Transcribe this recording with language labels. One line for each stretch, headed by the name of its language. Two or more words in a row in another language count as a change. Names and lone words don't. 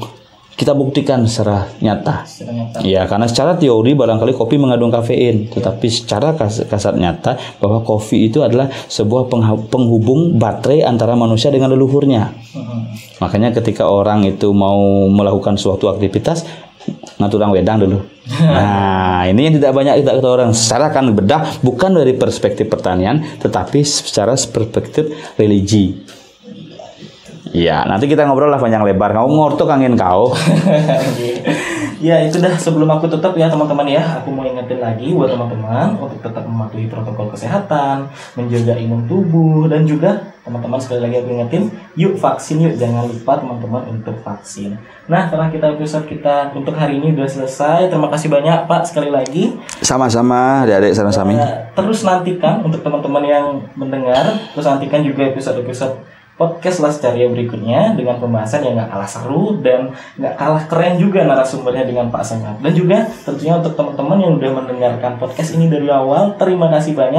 Indonesian: Kita buktikan secara nyata. Ya, karena secara teori barangkali kopi mengandung kafein, tetapi secara kasat nyata bahwa kopi itu adalah sebuah penghubung baterai antara manusia dengan leluhurnya. Makanya ketika orang itu mau melakukan suatu aktivitas,
Balinese: ngaturang wedang
Indonesian: dulu. Nah, ini yang tidak banyak kita ketahui orang. Secara akan bedah bukan dari perspektif pertanian, tetapi secara perspektif religi. Ya, nanti kita ngobrol lah panjang lebar. Kau ngortok angin kau. Ya, itu dah sebelum aku tutup ya teman-teman ya. Aku mau ingetin lagi buat teman-teman untuk tetap mematuhi protokol kesehatan, menjaga imun tubuh, dan juga teman-teman sekali lagi aku ingetin, yuk vaksin yuk. Jangan lupa teman-teman untuk vaksin. Nah, karena episode kita untuk hari ini udah selesai. Terima kasih banyak Pak sekali lagi. Sama-sama, adik-adik sarang-sami. Terus nantikan untuk teman-teman yang mendengar, terus nantikan juga episode-episode podcast Las Caria berikutnya dengan pembahasan yang gak kalah seru dan gak kalah keren juga narasumbernya dengan Pak Senggap. Dan juga tentunya untuk teman-teman yang udah mendengarkan podcast ini dari awal, terima kasih banyak.